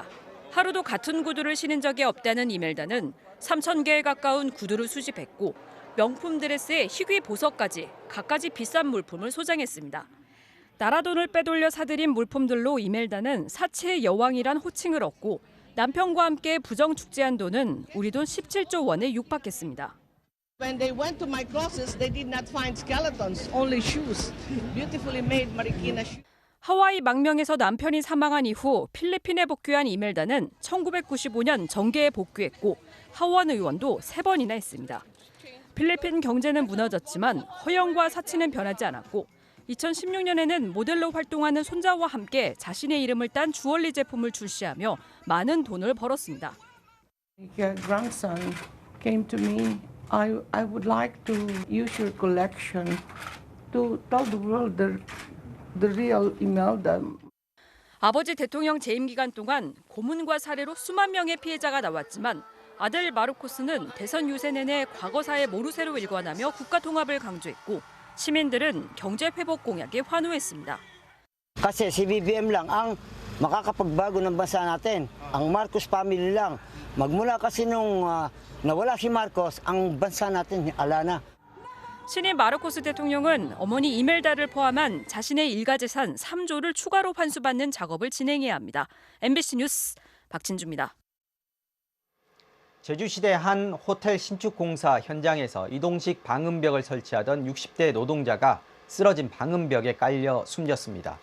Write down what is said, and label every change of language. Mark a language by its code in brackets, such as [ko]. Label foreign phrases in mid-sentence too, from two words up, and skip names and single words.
[ko] 하루도 같은 구두를 신은 적이 없다는 이멜다는 3,000개에 가까운 구두를 수집했고 명품 드레스에 희귀 보석까지 갖가지 비싼 물품을 소장했습니다. 나라 돈을 빼돌려 사들인 물품들로 이멜다는 사치의 여왕이란 호칭을 얻고 남편과 함께 부정 축제한 돈은 우리 돈 17조 원에 육박했습니다. [en] When they went to my closets, they did not find skeletons, only shoes, beautifully made Marikina shoes. [ko] 하와이 망명에서 남편이 사망한 이후 필리핀에 복귀한 이멜다는 1995년 정계에 복귀했고 하원 의원도 3번이나 했습니다. 필리핀 경제는 무너졌지만 허영과 사치는 변하지 않았고 2016년에는 모델로 활동하는 손자와 함께 자신의 이름을 딴 주얼리 제품을 출시하며 많은 돈을 벌었습니다. [en] Your grandson came to me. I would like to use your collection to tell the world the real Imelda. [ko] 아버지 대통령 재임 기간 동안 고문과 살해로 수만 명의 피해자가 나왔지만 아들 마르코스는 대선 유세 내내 과거사의 모르쇠로 일관하며 국가 통합을 강조했고 시민들은 경제 회복 공약에 환호했습니다. [tl] Kasi si BBM lang ang makakapagbago ng bansa natin. Ang Marcos family lang. Magmula kasi nung nawala si Marcos, ang bansa natin ala na. [ko] 신임 마르코스 대통령은 어머니 이멜다를 포함한 자신의 일가 재산 3조를 추가로 환수받는 작업을 진행해야 합니다. MBC 뉴스 박진주입니다. 제주시대 한 호텔 신축 공사 현장에서 이동식 방음벽을 설치하던 60대 노동자가 쓰러진 방음벽에 깔려 숨졌습니다.